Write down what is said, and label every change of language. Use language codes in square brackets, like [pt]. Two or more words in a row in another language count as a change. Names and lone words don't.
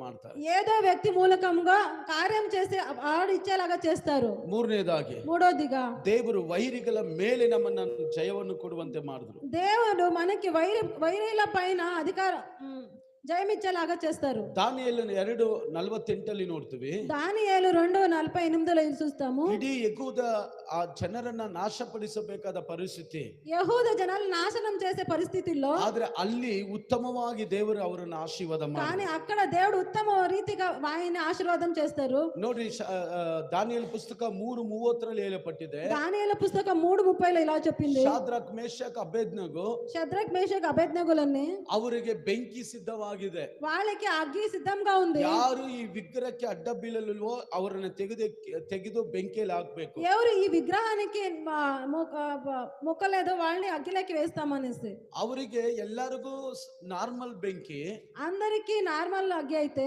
[kn] ಮಾಡ್ತಾರೆ. [te] ఏదో వ్యక్తి మూలకంగా కార్యం చేసి ఆడు ఇచ్చేలాగా చేస్తారు. [kn] ಮೂರನೇದಾಗಿ [te] మూడోదిగా [kn] ದೇವರು ವೈರಿಗಳ ಮೇಲೆ ನಮ್ಮನ್ನ ಜಯವನ್ನು ಕೊಡುವಂತೆ ಮಾಡಿದ್ರು. [te] దేవుడు మనకి వైరీల పైన జయమిచ్చేలాగా చేస్తారు. [kn] ದಾನಿಯೇಲನ 2:48 ನೋಡ್ತೀವಿ. [te] దానియేలు 2:48 చూస్తాము. [kn] ಇಡೀ ಯೆಹೂದ ಆ ಜನರನ್ನ ನಾಶಪಡಿಸಬೇಕಾದ ಪರಿಸ್ಥಿತಿ, ಯಹೂದ ಜನರನ್ನು [te] నాశనం చేసే పరిస్థితుల్లో [kn] ಆದ್ರೆ ಅಲ್ಲಿ ಉತ್ತಮವಾಗಿ ದೇವರು ಅವರನ್ನು ಆಶೀರ್ವಾದ [te] కానీ [kn] ಮಾಡಿದ್ರು. [te] అక్కడ దేవుడు ఉత్తమ రీతిగా ఆయన్ని ఆశీర్వాదం చేస్తారు. [kn] ನೋಡ್ರಿ, ದಾನಿಯೇಲ ಪುಸ್ತಕ 3:30 ಹೇಳಲ್ಪಟ್ಟಿದೆ. [te] దానియేలు పుస్తకం 3:30 ఇలా చెప్పింది. [kn] ಶಾದ್ರಕ್, ಮೇಷಕ್, ಅಬೇದ್ನೆಗೋ [te] షద్రక్ మేషక్ అబేద్నెగోలన్నీ [kn] ಅವರಿಗೆ ಬೆಂಕಿ ಸಿದ್ಧವಾಗಿದೆ. [te] వాళ్ళకి అగ్గి సిద్ధంగా ఉంది. [kn] ಯಾರು ಈ ವಿಗ್ರಹಕ್ಕೆ ಅಡ್ಡ ಬೀಳಲ್ವೋ ಅವರನ್ನು ತೆಗೆದು ಬೆಂಕಿಯಲ್ಲಿ ಹಾಕ್ಬೇಕು. [te] ఎవరు ఈ విగ్రహానికి మొక్కలేదో వాళ్ళని అగ్గిలోకి వేస్తామనేసి. [kn] ಅವರಿಗೆ ಎಲ್ಲರಿಗೂ ನಾರ್ಮಲ್ ಬೆಂಕಿ, [te] అందరికీ నార్మల్ అగ్గి అయితే